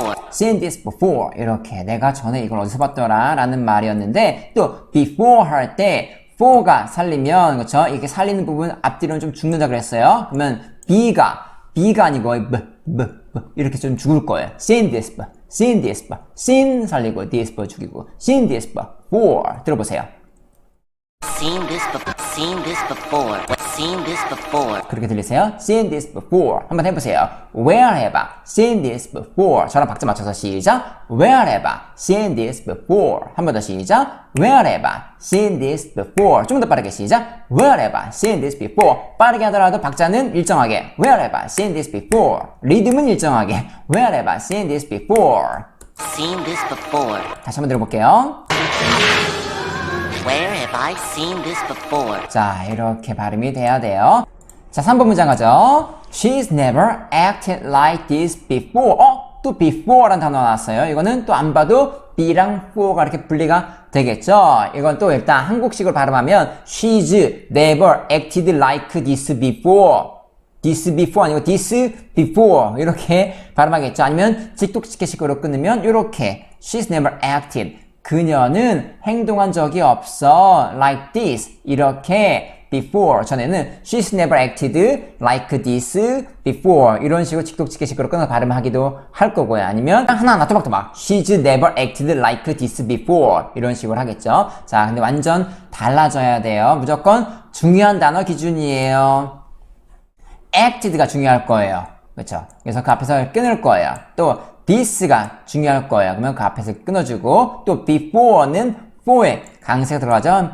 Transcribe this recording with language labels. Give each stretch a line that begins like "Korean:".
English: Seen this before
Korean: 이렇게 내가 전에 이걸 어디서 봤더라 라는 말이었는데 또 before 할 때 for가 살리면 그렇죠? 이렇게 살리는 부분 앞뒤로는 좀 죽는다 그랬어요. 그러면 B가 아니고 이렇게 좀 죽을 거예요.
English: Seen this seen
Korean: 살리고
English: this
Korean: 죽이고
English: seen this before
Korean: 들어보세요.
English: Seen this before. Seen this before. Seen this before.
Korean: 그렇게 들리세요?
English: Seen this before.
Korean: 한번 해보세요.
English: Where have I seen this before?
Korean: 저랑 박자 맞춰서 시작.
English: Where have I seen this before?
Korean: 한 번 더 시작.
English: Where have I seen this before?
Korean: 좀 더 빠르게 시작.
English: Where have I seen this before?
Korean: 빠르게 하더라도 박자는 일정하게.
English: Where have I seen this before?
Korean: 리듬은 일정하게.
English: Where have I seen this before? Seen this before.
Korean: 다시 한번 들어볼게요.
English: Where have I seen this before?
Korean: 자, 이렇게 발음이 돼야 돼요. 자, 3번 문장 가죠.
English: She's never acted like this before.
Korean: 또 before라는 단어 나왔어요. 이거는 또 안 봐도 be랑 for가 이렇게 분리가 되겠죠. 이건 또 일단 한국식으로 발음하면
English: She's never acted like this before. this before
Korean: 아니고 this before 이렇게 발음하겠죠. 아니면 직독직해식으로 끊으면 이렇게
English: She's never acted.
Korean: 그녀는 행동한 적이 없어.
English: like this.
Korean: 이렇게
English: before.
Korean: 전에는
English: she's never acted like this before.
Korean: 이런 식으로 직독직해식으로 끊어서 발음하기도 할 거고요. 아니면 하나하나 또박또박
English: she's never acted like this before.
Korean: 이런 식으로 하겠죠. 자, 근데 완전 달라져야 돼요. 무조건 중요한 단어 기준이에요. acted가 중요할 거예요. 그렇죠? 그래서 그 앞에서 끊을 거예요. 또 this가 중요할 거예요. 그러면 그 앞에서 끊어주고 또 before는 for에 강세가 들어가죠.